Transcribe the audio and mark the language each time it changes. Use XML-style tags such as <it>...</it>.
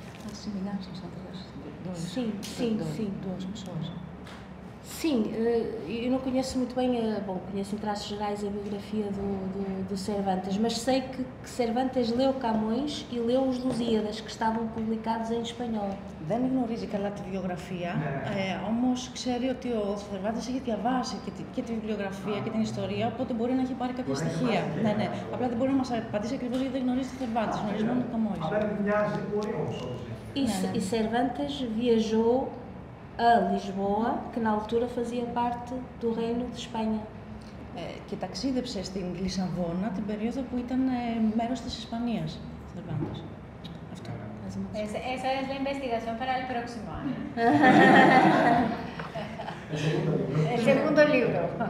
<pt>As semelhanças entre as Sim, Duas pessoas. Sim, eu não conheço muito bem, conheço em traços gerais a biografia do Cervantes, mas sei que Cervantes leu Camões e leu os Lusíadas, que estavam publicados em espanhol.</pt> <el>Δεν γνωρίζει καλά τη βιογραφία, όμως ξέρει ότι ο Cervantes έχει διαβάσει και τη βιβλιογραφία και την ιστορία, οπότε μπορεί να έχει πάρει κάποια στοιχεία. Ναι. Απλά δεν μπορεί να μας απαντήσει ακριβώς γιατί δεν γνωρίζει τη Cervantes, γνωρίζει μόνο τον Camões. Αλλά δεν μοιάζει, μπορεί όμως.</el> <pt>E Cervantes viajou a Lisboa, que na altura fazia parte do Reino de Espanha.</pt> <el>Και ταξίδεψε στην Λισαβόνα την περίοδο που ήταν μέρος της Ισπανίας. Cervantes. Αυτό.</el> <es>Esa es la investigación para el próximo año. El segundo libro.</es>